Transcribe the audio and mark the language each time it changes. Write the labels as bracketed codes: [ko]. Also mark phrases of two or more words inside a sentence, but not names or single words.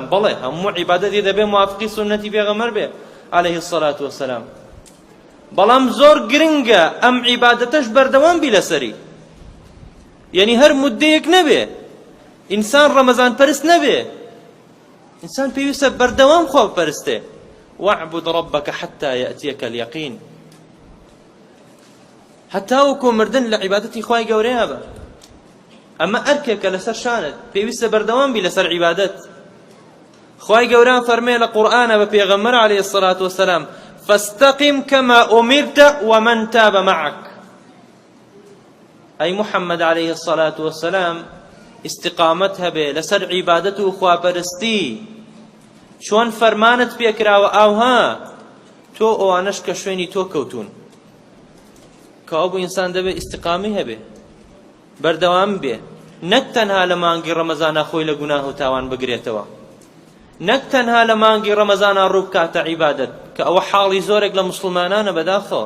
[ckb] بەڵێ هەموو عیبادەتی دەبێ موافقی سنەتی پێغەمبەر بێ [ar] عەلەیهی السەڵات وەسەلام. [ckb] بەڵام زۆر گرنگە ئەم عیبادەتەش بەردەوام بی لەسەری، یعنی هەر مودەیەک نەبێ. ئینسان ڕەمەزان پەرست نەبێ، ئینسان پێویستە بەردەوام خوا بپەرستێ. [ar] واعبد ربك حتى يأتيك اليقين. [ckb] حتى وكو مردن لعبادتي خواي قوريها با، أما أركك لسر شانت پێویستە بەردەوام بی لەسەر عیبادەت. خواي قوران فرمي لقرآن بپێغەمبەر [ar] عليه الصلاة والسلام فاستقم كما أمرت ومن تاب معك. [ckb] أي محمد [ar] عليه الصلاة والسلام [ckb] استقامتها به لسر عبادته خواپەرستی چۆن فەرمانت پێکراوە ئاوها تۆ ئەوانەش کە شوێنی تۆ کەوتون. کە ئەو بۆ ئینسان دەبێت ئیستقامی هەبێ، بەردەوام بێ، نەک تەنها لە مانگی ڕەمەزانە خۆی لە گوناه و تاوان بگرێتەوە، نەک تەنها لە مانگی ڕەمەزانە ڕوو بکاتە عیبادەت، کە ئەوە حاڵی زۆرێک لە موسڵمانانە بەداخەوە.